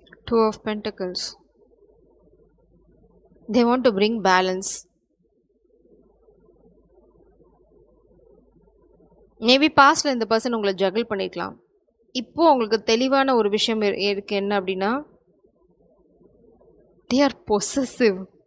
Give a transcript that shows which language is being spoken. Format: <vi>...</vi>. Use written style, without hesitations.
<en>Two of Pentacles. They want to bring balance.</en> <ta>Maybe பாஸ்ட்ல இந்த person உங்களை juggle பண்ணிக்கலாம். இப்போ உங்களுக்கு தெளிவான ஒரு விஷயம் இருக்கு. என்ன அப்படின்னா,</ta> <en>they are possessive.</en>